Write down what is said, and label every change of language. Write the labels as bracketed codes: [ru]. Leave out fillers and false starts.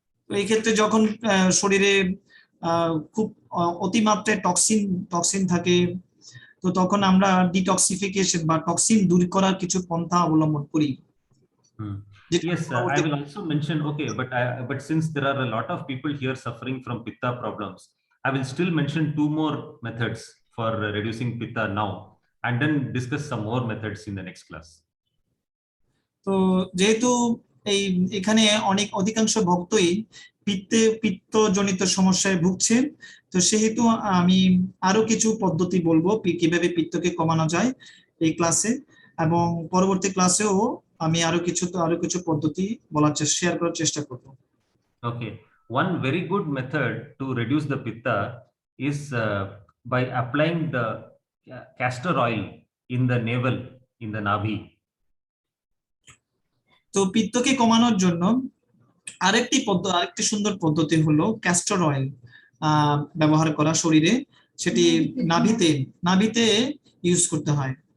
[bn] এই ক্ষেত্রে যখন শরীরে খুব অতিমাত্রায় টক্সিন থাকে, তো তখন আমরা ডিটক্সিফিকেশন বা টক্সিন দূর করার কিছু পন্থা অবলম্বন করি। যেটা [en] Yes, I [bn] পরবর্তী [en] will also mention, okay, but since there are a lot of people here suffering from pitta problems, I will still mention 2 more methods for reducing pitta now, and then discuss some more methods in the next class. [bn] তো যেহেতু এই এখানে অধিকাংশ ভক্তই পিত্তজনিত সমস্যায় ভুগছেন, তো সেহেতু আমি আরো কিছু পদ্ধতি বলবো কিভাবে পিত্তকে কমানো যায় এই ক্লাসে, এবং পরবর্তী ক্লাসেও আমি আরো কিছু পদ্ধতি শেয়ার করার চেষ্টা করব। [en] Okay, one very good method to reduce the pitta is by applying the castor oil in the navel, in the navi. [bn] তো পিত্তকে কমানোর জন্য আরেকটি সুন্দর পদ্ধতি হলো ক্যাস্টর অয়েল ব্যবহার করা শরীরে, সেটি নাভিতে ইউজ করতে হয়।